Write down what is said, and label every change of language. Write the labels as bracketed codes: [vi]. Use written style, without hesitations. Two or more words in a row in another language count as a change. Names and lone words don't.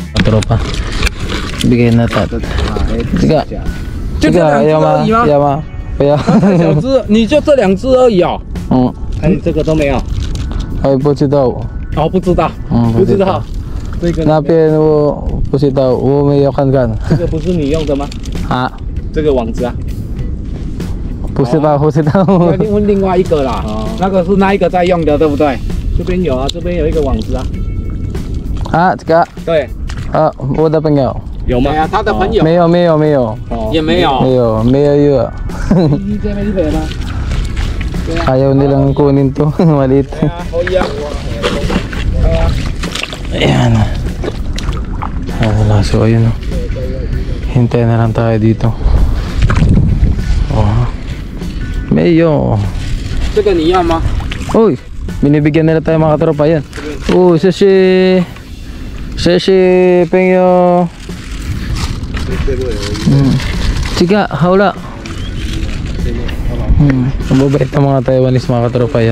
[tl] katropa. Bigyan natin. Tiga. [zh] 就这两只而已吗？要吗？不要。太小只，你就这两只而已哦。嗯，哎，这个都没有。还不知道。哦，不知道，不知道。这个那边我不知道，我没有看看。这个不是你用的吗？啊，这个网子啊，不是吧？不知道。要问另外一个啦。那个是那一个在用的，对不对？这边有啊，这边有一个网子啊。啊，这个对，啊，我的朋友。有吗？他的朋友没有没有没有。也没有。没有没有 [tl] yun. Ayaw nilang kunin to. Maliit. Ayan. Wala. So ayun. Hintayin na lang tayo dito. Oh. Mayo. [zh] 这个你要吗？ [tl] Uy, binibigyan nila tayo mga katropa yan. [zh] Oh, 谢谢朋友. [tl] Chiga, hawla. Mababait na mga Taiwanese mga katropa yan.